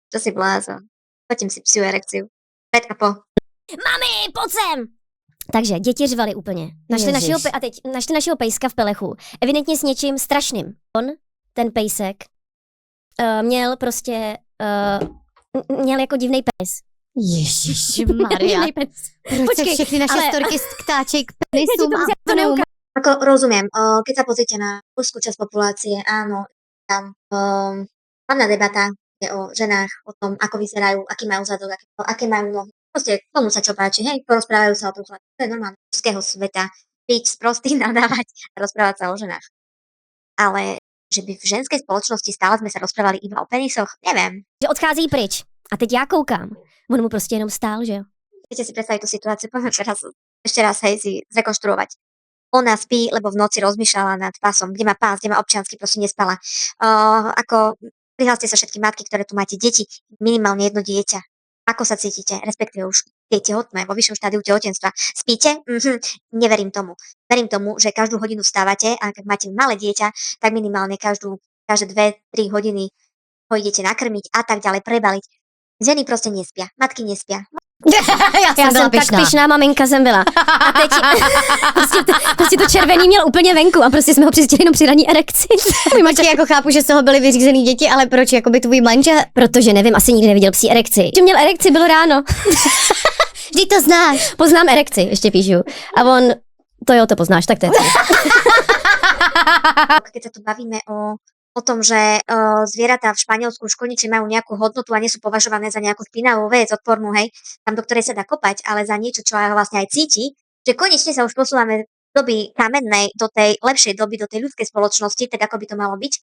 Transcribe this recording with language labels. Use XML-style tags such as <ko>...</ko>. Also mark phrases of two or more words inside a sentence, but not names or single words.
<sk>Čo si blázon. Fotím si psiu erekciu. Pred a po.</sk> <cs>Mami, pojď sem! Takže děti řvali úplně. Našli našeho pejska v pelechu. Evidentně s něčím strašným. On, ten pejsek, měl prostě, měl jako divnej penis. Ježišmaria. Divnej penis. Proč všechny naše storky ktáčej k penisům a pnům?</cs> <sk>Ako rozumiem, keď sa pozrite na mužskú časť populácie, áno, tam hlavná debata je o ženách, o tom, ako vyzerajú, aký majú zadok, aké majú nohy. Proste komu sa čo páči, hej, porozprávajú sa o tom, to je normálne mužského sveta, byť sprostý, nadávať a rozprávať sa o ženách. Ale že by v ženskej spoločnosti stále sme sa rozprávali iba o penisoch, neviem.</sk> <cs>Že odchází pryč. A teď já koukám. On mu prostě jenom stál, že jo?</cs> <sk>Viete si predstaviť tú situáciu, poviem ešte raz, hej, si zrekonštruovať. Ona spí, lebo v noci rozmýšľala nad pásom, kde má pás, kde má občiansky, proste nespala. Ako prihláste sa všetky matky, ktoré tu máte deti, minimálne jedno dieťa. Ako sa cítite, respektíve už tie tehotné, vo vyššom štádiu tehotenstva. Spíte? Neverím tomu. Verím tomu, že každú hodinu vstávate a ak máte malé dieťa, tak minimálne každé 2-3 hodiny ho idete nakrmiť a tak ďalej, prebaliť. Ženy proste nespia, matky nespia.</sk> <cs>Já jsem tak pyšná maminka jsem byla. A teď prostě to červený měl úplně venku a prostě jsme ho přistihli jenom při raní erekci. Počkej, jako chápu, že z toho byly vyřízený děti, ale proč, jakoby tvůj manžel? Protože nevím, asi nikdy neviděl psí erekci. Že měl erekci, bylo ráno. Vždyť to znáš. Poznám erekci, ještě píšu. A on, to poznáš, tak to je to.</cs> <sk>Keď sa tu bavíme o tom, že zvieratá v Španielsku už konečne majú nejakú hodnotu a nie sú považované za nejakú špinavú vec, odpornú, hej, tam do ktorej sa dá kopať, ale za niečo, čo vlastne aj cíti, že konečne sa už posúvame z doby kamennej do tej lepšej doby, do tej ľudskej spoločnosti, tak ako by to malo byť.</sk>